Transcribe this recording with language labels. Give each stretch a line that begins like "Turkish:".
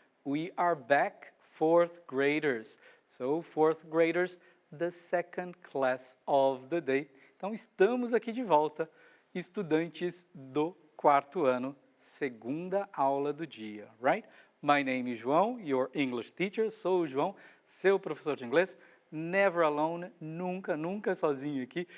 English: We are back, fourth graders. So, fourth graders, the second class of the day.
Portuguese: Então, estamos aqui de volta, estudantes do quarto ano, segunda aula do dia, right?
English: My name is João, your English teacher.
Portuguese: Sou o João, seu professor de inglês.
English: Never alone,
Portuguese: nunca, nunca sozinho aqui.